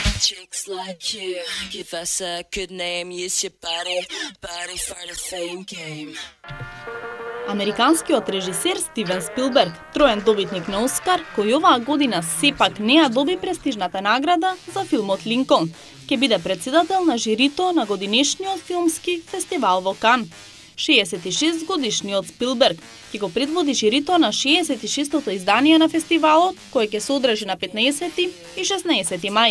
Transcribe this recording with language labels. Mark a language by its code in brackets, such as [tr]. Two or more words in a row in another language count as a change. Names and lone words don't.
[en] Chicks like you, give us a good name, use your body for the fame game. [mk] Американскиот режисер Стивен Спилберг, троен добитник на Оскар, кој оваа година сепак не ја доби престижната награда за филмот Линколн, ќе биде претседател на жирито на годинешниот филмски фестивал во Кан. 66 годишниот Спилберг ќе го предводи жирито на 66-тото издание на фестивалот, кој ќе се одржи на 15 и 16 мај.